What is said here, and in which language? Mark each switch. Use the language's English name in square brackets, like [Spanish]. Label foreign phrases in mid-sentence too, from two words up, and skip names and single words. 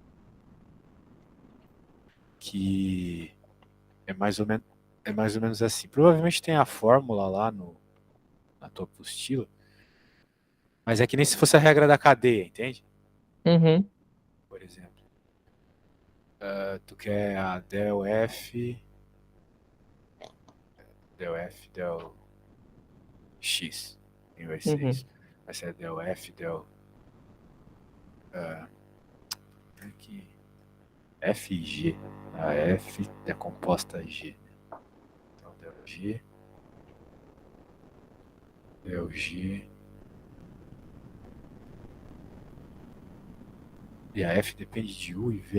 [Portuguese] Que é mais ou menos assim. Provavelmente tem a fórmula lá na tua apostila, mas é que nem se fosse a regra da cadeia, entende? Uhum. Por exemplo, tu quer a del F, del X, quem vai ser Uhum. isso? Vai ser del F, del aqui, F e G. A F é composta a G. Então, del G, e a F depende de U e V.